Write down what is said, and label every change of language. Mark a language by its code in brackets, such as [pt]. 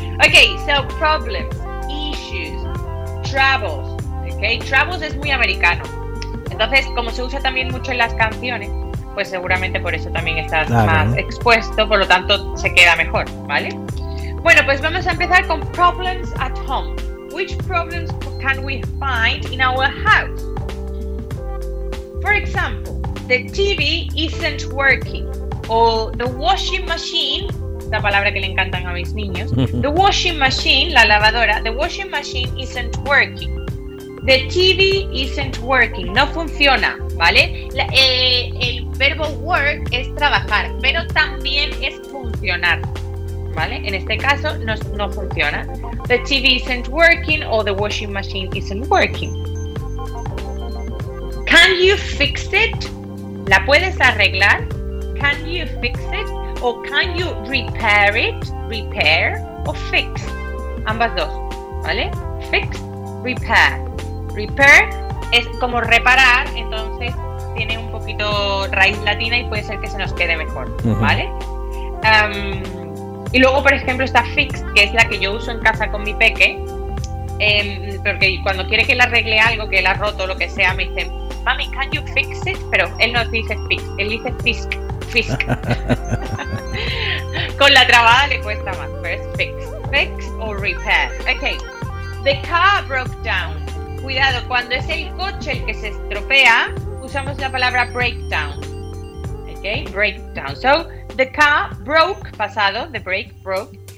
[en] Ok, so problems, issues, troubles, ok, troubles [es] es muy americano. Entonces, como se usa también mucho en las canciones, pues seguramente por eso también estás más expuesto, por lo tanto se queda mejor, ¿vale? Bueno, pues vamos a empezar con problems at home. [en] Which problems can we find in our house? For example, the TV isn't working. [es] O [en] the washing machine, [es] la palabra que le encantan a mis niños. [en] The washing machine, [es] la lavadora. [en] The washing machine isn't working. The TV isn't working. [es] No funciona, ¿vale? El verbo work es trabajar, pero también es funcionar, ¿vale? En este caso no funciona. [en] The TV isn't working or the washing machine isn't working. Can you fix it? [es] ¿La puedes arreglar? [en] Can you fix it? O can you repair it? [es] Repair o fix. Ambas dos, ¿vale? [en] Fix, repair. [es] Repair es como reparar, entonces tiene un poquito raíz latina y puede ser que se nos quede mejor, ¿vale? Y luego, por ejemplo, está fix, que es la que yo uso en casa con mi peque. Porque cuando quiere que le arregle algo, que le ha roto o lo que sea, me dice, mami, [en] can you fix it? [es] Pero él no dice fix, él dice fisk, fisk. Con la trabada le cuesta más, pero es fix. Fix o repair. Ok, [en] the car broke down. [es] Cuidado, cuando es el coche el que se estropea, usamos la palabra breakdown. [en] Ok, breakdown. So, the car broke, [es] pasado, [en] the break, broke.